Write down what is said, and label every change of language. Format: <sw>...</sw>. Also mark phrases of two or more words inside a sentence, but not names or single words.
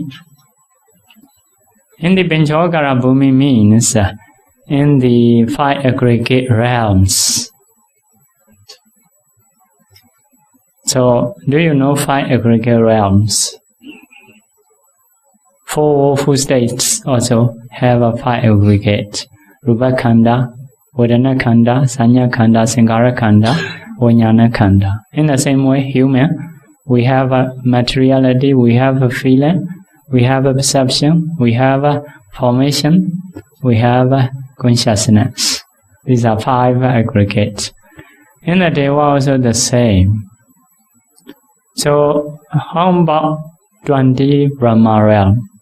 <en>In the</en> <pi>Panchavokara Bhumi</pi> <en>means in the 5 aggregate realms. So, do you know 5 aggregate realms? 4 awful states also have a 5 aggregate.</en> <pi>Rupa Khanda, Vedana Khanda, Sanya Khanda, Sankhara Khanda, Vijnana Khanda.</pi> <en>In the same way, human, we have a materiality, we have a feeling, we have a perception, we have a formation, we have a consciousness. These are 5 aggregates. In the Deva also the same. So, how about 20 Brahma realm?</en>